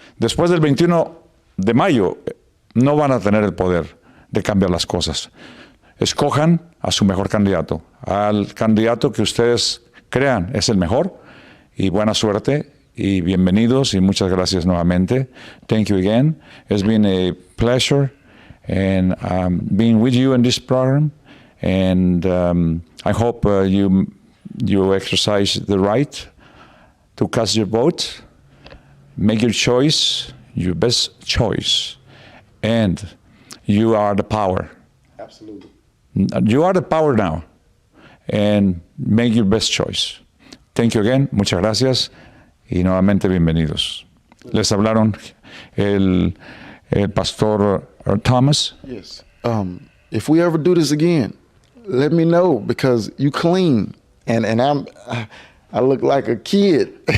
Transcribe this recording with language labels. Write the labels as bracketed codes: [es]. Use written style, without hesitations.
[es] Después del 21 de mayo, no van a tener el poder de cambiar las cosas. Escojan a su mejor candidato, al candidato que ustedes crean es el mejor, y buena suerte y bienvenidos y muchas gracias nuevamente. [en] Thank you again. It's been a pleasure and being with you in this program, and I hope you exercise the right to cast your vote, make your choice, your best choice, and you are the power. Absolutely. You are the power now, and make your best choice. Thank you again, [es] muchas gracias, y nuevamente bienvenidos. Les hablaron el pastor Thomas. [en] Yes. If we ever do this again, let me know, because you clean, and I look like a kid.